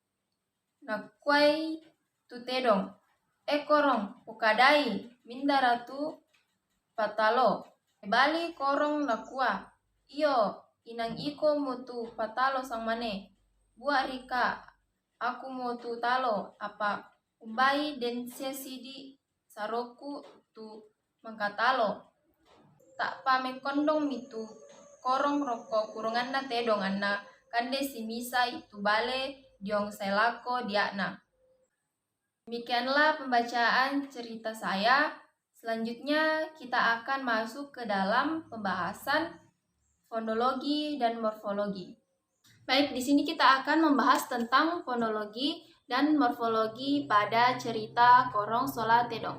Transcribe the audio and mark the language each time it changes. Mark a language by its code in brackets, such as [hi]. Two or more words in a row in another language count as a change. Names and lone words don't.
[sda] nakuai tu tedong korong pokadai mindaratu patalo bali korong nakua iyo inang iko mutu patalo sang mane buat rika aku mutu talo apa umbai den sidi saroku tu mangkatalo tak pame kondong mitu korong roko kurungan na tedong anna kande simisa itu bale diong selako diakna. [id] Demikianlah pembacaan cerita saya. Selanjutnya kita akan masuk ke dalam pembahasan fonologi dan morfologi. Baik, di sini kita akan membahas tentang fonologi dan morfologi pada cerita Korong Solatedong.